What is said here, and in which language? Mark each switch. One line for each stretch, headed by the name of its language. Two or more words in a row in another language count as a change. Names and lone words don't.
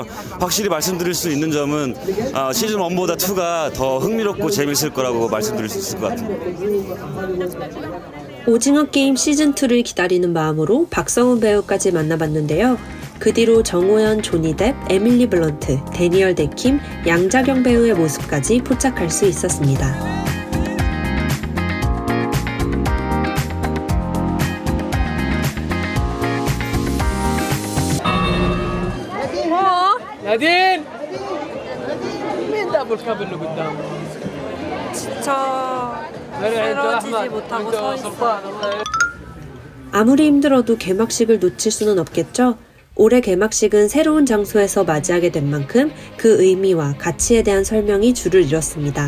Korean: 확실히 말씀드릴 수 있는 점은 시즌 1보다 2가 더 흥미롭고 재밌을 거라고 말씀드릴 수 있을 것 같아요. 오징어 게임 시즌2를 기다리는 마음으로 박성훈 배우까지 만나봤는데요. 그 뒤로 정호연, 조니 뎁, 에밀리 블런트, 데니얼 데킴, 양자경 배우의 모습까지 포착할 수 있었습니다.
Arabic: نادين مين ده ابو الكاب اللي قدامه
Korean: 저 쓰러지지 못하고 서 있어요. 아무리 힘들어도 개막식을 놓칠 수는 없겠죠? 올해 개막식은 새로운 장소에서 맞이하게 된 만큼 그 의미와 가치에 대한 설명이 줄을 이뤘습니다.